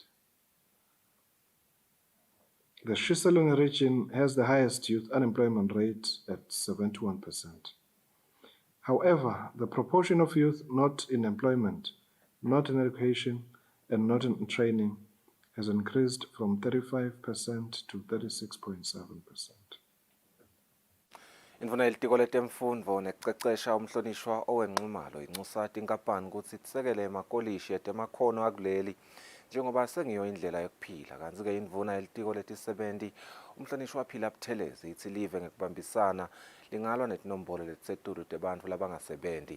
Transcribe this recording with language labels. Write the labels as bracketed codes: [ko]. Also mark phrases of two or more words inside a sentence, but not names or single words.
[en] The Kusile region has the highest youth unemployment rate at 71%. However, the proportion of youth not in employment, not in education, and not in training has increased from 35% to 36.7%. [ss] Indvuna yelitiko letemfundvo nekucecesha umhlonishwa owenqumalo inxusa tinkampani ukuthi tisekele emakolishi etemakhono akuleli njengoba sengiyo indlela yokuphila. Kanti-ke indvuna yelitiko letisebenti umhlonishwa Phila Buthelezi ithi live ngekubambisana lingalwa netinombolo letisetulu tebantfu labangasebenti.